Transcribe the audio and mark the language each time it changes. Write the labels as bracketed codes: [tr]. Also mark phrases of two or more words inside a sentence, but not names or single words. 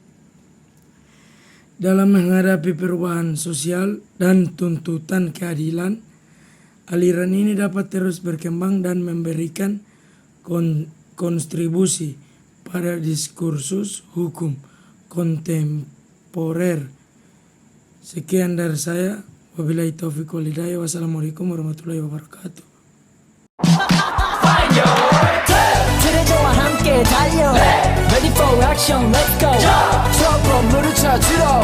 [id] Dalam menghadapi perubahan sosial dan tuntutan keadilan, aliran ini dapat terus berkembang dan memberikan kontribusi pada diskursus hukum kontemporer. Sekian dari saya. [ar] وبالله توفيق والهداية. والسلام عليكم ورحمة الله وبركاته. [ko] 들의 저와 함께 달려 [en] Ready for action, let's go. [ko] 저 건물을 찾으러